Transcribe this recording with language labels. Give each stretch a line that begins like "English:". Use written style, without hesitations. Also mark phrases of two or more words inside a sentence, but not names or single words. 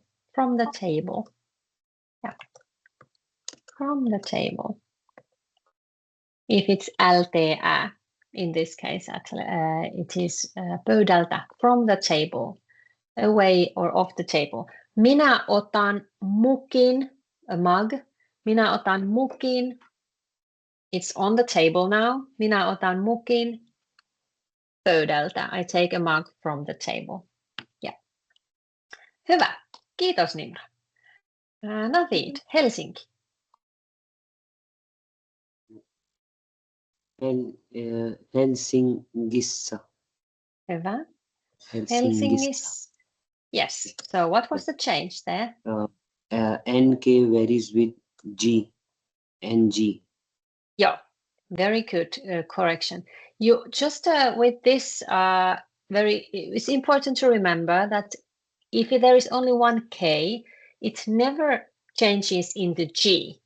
English: From the table. Yeah. From the table. If it's LTA, in this case, it is pöydältä, from the table, away or off the table.
Finnish: Minä otan mukin,
English: a mug,
Finnish: Minä otan mukin.
English: It's on the table now.
Finnish: Minä otan mukin pöydältä.
English: I take a mug from the table. Yeah.
Finnish: Hyvä. Kiitos Nimra. Navid, Helsinki. Helsingissa. Hyvä. Helsingissa. Helsingissä.
English: Yes. So what was the change there? NK varies with G. NG. Yeah. Very good correction. You just with this it's important to remember that if there is only one K, it never changes into G.